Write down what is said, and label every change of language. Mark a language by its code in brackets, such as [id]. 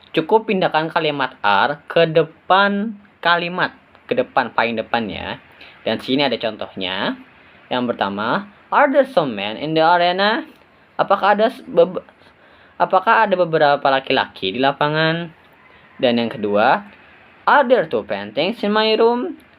[id] Cukup pindahkan kalimat are ke depan kalimat, ke depan, paling depannya. Dan sini ada contohnya. Yang pertama, [en] are there some men in the arena? [id] Apakah ada beberapa laki-laki di lapangan? Dan yang kedua, [en] Are there two paintings in my room?